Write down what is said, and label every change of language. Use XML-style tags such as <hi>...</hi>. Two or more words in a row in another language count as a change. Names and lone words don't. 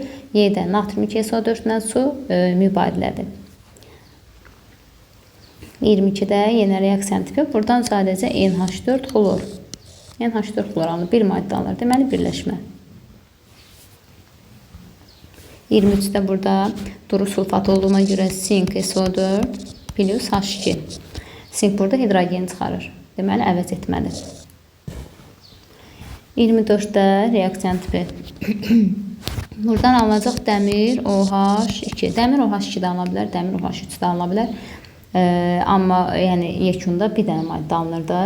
<az>Y-də natrium 2SO4 ilə su mübadilədir. 22-də yenə reaksiyanın tipi. Buradan sadəcə NH4 xlor. NH4 xlor alınır, bir maddə alınır. Deməli, birləşmə. 23-də burada duru sulfat olduğuna görə sink SO4 plus H2. Sink burada hidrogen çıxarır. Deməli, əvəz etməlidir. 24-də reaksiyan tipi. Buradan alınacaq dəmir OH2. Dəmir OH2 də alına bilər, dəmir OH3 də alına bilər. Amma yəni yekunda bir dənə maddə alınır da.</az>